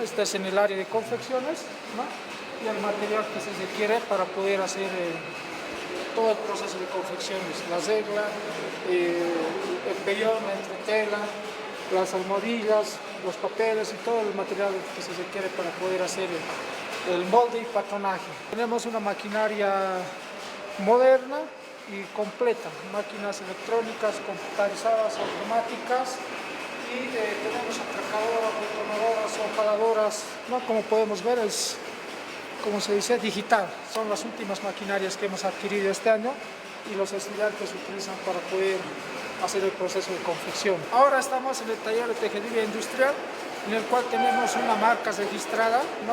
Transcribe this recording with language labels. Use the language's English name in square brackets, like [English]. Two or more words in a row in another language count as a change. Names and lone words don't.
[Spanish] Este es en el área de confecciones, ¿no? Y el material que se requiere para poder hacer todo el proceso de confecciones, la regla, el pellón, la entretela, las almohadillas, los papeles y todo el material que se requiere para poder hacer el molde y patronaje. Tenemos una maquinaria moderna y completa, máquinas electrónicas, computarizadas, automáticas, y tenemos atracadoras, retonadoras, hojaladoras, ¿no? Como podemos ver es, como se dice, digital. Son las últimas maquinarias que hemos adquirido este año y los estudiantes utilizan para poder hacer el proceso de confección. Ahora estamos en el taller de tejeduría industrial, en el cual tenemos una marca registrada, ¿no?